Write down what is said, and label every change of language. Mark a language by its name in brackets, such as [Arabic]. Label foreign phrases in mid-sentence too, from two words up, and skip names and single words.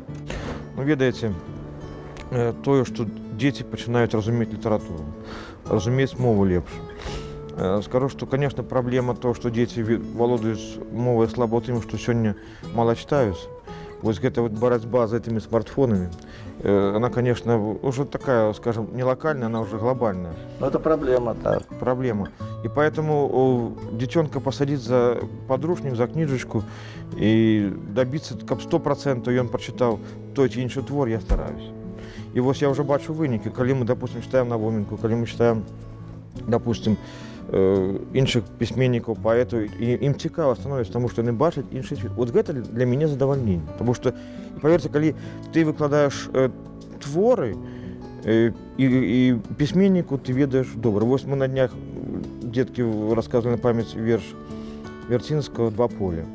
[Belarusian] Ну, ведаеце, тое, што дзеці пачынаюць разумець літаратуру, разумець мову лепш. Скажу, што, конечно, праблема то, што дзеці валодаюць мовай слаба ў тым, што сёння мала читаюць. Вось гэта [Russian] вот [Belarusian] барацьба з [Russian] этими смартфонами, она, конечно, уже такая, скажем, не локальная, она уже глобальная. Но это проблема, так. Проблема. И поэтому детенка посадить за подручник, за книжечку и добиться, как 100% он прочитал [Belarusian] той ці інший твор, [Russian] я стараюсь. И вот я уже [Belarusian] бачу выники, [Russian] когда мы, допустим, читаем Навоменко, когда мы читаем, допустим, [Belarusian] іншых пісьменнікаў, паэтаў, і ім цікава становіцца, таму што яны бачаць іншы свет. Вот гэта для мяне задавальненне. Таму што, паверце, калі ты выкладаеш творы і пісьменніку ты ведаеш добра. Вось мы на днях дзеткі расказвалі на памяць верш Вярцінскага «Два поля».